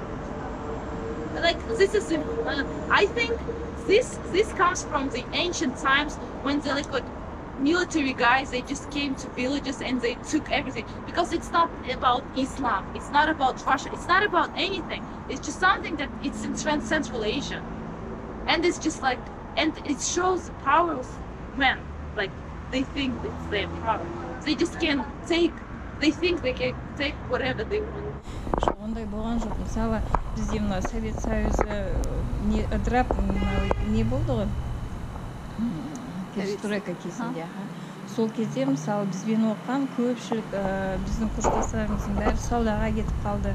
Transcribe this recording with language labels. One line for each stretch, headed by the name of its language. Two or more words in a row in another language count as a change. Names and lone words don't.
English: Like this is, I think this comes from the ancient times when the like military guys, they just came to villages and they took everything, because it's not about Islam, it's not about Russia, it's not about anything. It's just something that it's in Central Asia, and it's just like, and it shows the power of men. Like they think it's their power. They just can't take, they think they can take whatever they want.
Kazakh: Ондай болған жоқ. Мысалы, бізде мына Совет Союзы ыдырап не болды ғой? Перестройка кезінде. Сол кезде, мысалы, бізбен оқыған көпшілік біздің курстастарымыздың бәрі саудаға кетіп қалды.